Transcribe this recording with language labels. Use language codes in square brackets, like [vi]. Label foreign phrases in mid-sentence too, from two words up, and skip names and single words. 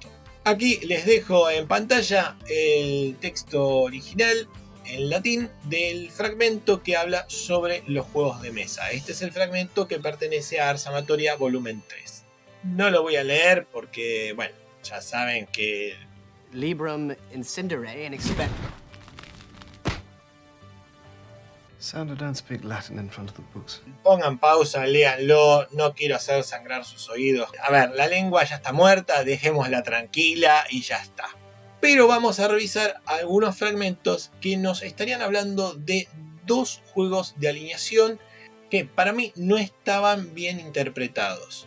[es] Aquí les dejo en pantalla el texto original en latín del fragmento que habla sobre los juegos de mesa. Este es el fragmento que pertenece a Ars Amatoria volumen 3. No lo voy a leer porque, bueno, ya saben que... [la] Librum incendere [en] and expect... Sandra, don't speak Latin in front of the books. [es] Pongan pausa, léanlo, no quiero hacer sangrar sus oídos. A ver, la lengua ya está muerta, dejémosla tranquila y ya está. Pero vamos a revisar algunos fragmentos que nos estarían hablando de dos juegos de alineación que para mí no estaban bien interpretados.